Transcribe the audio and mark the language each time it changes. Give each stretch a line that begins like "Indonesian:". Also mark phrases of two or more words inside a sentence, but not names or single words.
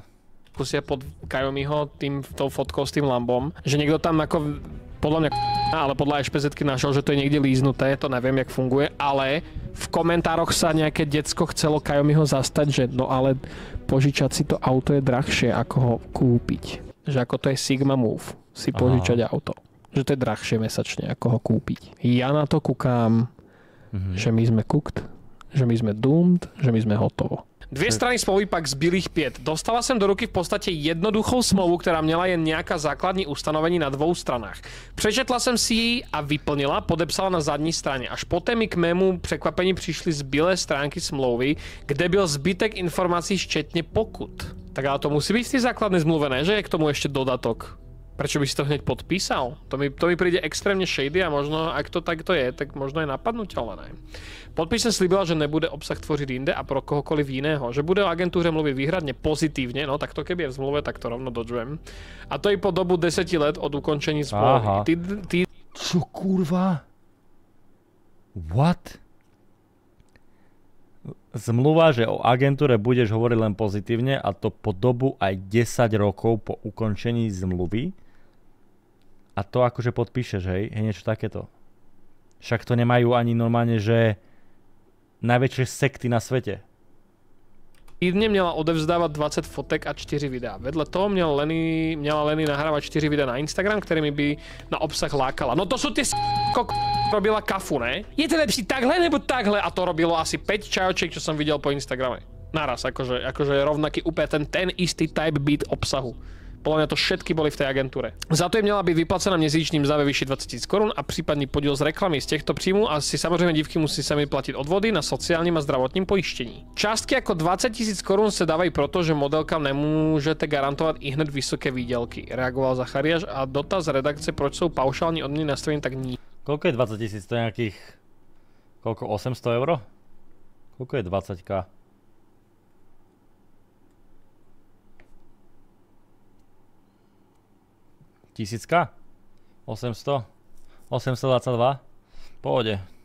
Slovak: Pod Kajumiho tou fotkou s tým Lambom, že niekto tam ako podľa mňa ale podľa SPZ-ky našiel, že to je niekde líznuté, to neviem, jak funguje, ale v komentároch sa nejaké decko chcelo Kajumiho zastať, že no ale požičať si to auto je drahšie, ako ho kúpiť. Že ako to je Sigma Move, si požičať auto. Že to je drahšie mesačne, ako ho kúpiť. Ja na to kúkam, že my sme cooked, že my sme doomed, že my sme hotovo.
Czech: Dvě strany smlouvy pak zbyl ich 5. Dostala jsem do ruky v podstatě jednoduchou smlouvu, která měla jen nějaká základní ustanovení na 2 stranách. Přečetla jsem si ji a vyplnila, podepsala na zadní straně. Až poté mi k mému překvapení přišly zbylé stránky smlouvy, kde byl zbytek informací včetně pokut.
Slovak: Tak ale to musí být v té základné zmluve, ne? Že je k tomu ještě dodatok. Prečo by si to hneď podpísal? To mi príde extrémne shady a možno, ak to takto je, tak možno je napadnutelné.
Czech: Podpise slíbila, že nebude obsah tvořit jinde a pro kohokoliv jiného.
Slovak: Že bude o agentúře mluvit výhradne pozitívne, no tak to keby je v zmluve, tak to rovno dodžujem.
Czech: A to i po dobu 10 let od ukončení zmluvy.
Slovak: Čo kurva? What? Zmluva, že o agentúre budeš hovoriť len pozitívne a to po dobu aj 10 rokov po ukončení zmluvy. A to akože podpíšeš, hej? Je niečo takéto. Však to nemajú ani normálne, že najväčšie sekty na svete.
Czech: Týdne měla odevzdávat 20 fotek a 4 videa. Vedle toho měla Lenny nahrávat 4 videa na Instagram, kterými by na obsah lákala.
Slovak: No to sú tie robila kafu, ne?
Czech: Je to lepší takhle nebo takhle?
Slovak: A to robilo asi 5 čajočiek, čo som videl po Instagrame. Naraz, akože rovnaký úplne ten istý
English: type beat
Slovak: obsahu. Podľa mňa to všetky boli v tej agentúre.
Czech: Za to im měla byť vyplacená měsíčný mzda ve výši 20 000 korun a případný podíl z reklamy z těchto příjmů a si samozřejmě dívky musí sami platit odvody na sociálním a zdravotním pojištění. Částky jako 20 000 korun se dávají proto, že modelkám nemůžete garantovat i hned vysoké výdělky. Reagoval Zachariáš a dotaz redakce, proč jsou paušální odměny nastavení tak nízké.
Slovak: Koľko je 20 000? To je nejakých... Koľko? 800 euro? Koľko je 20k? Tisícka? 800? 822? Pohode.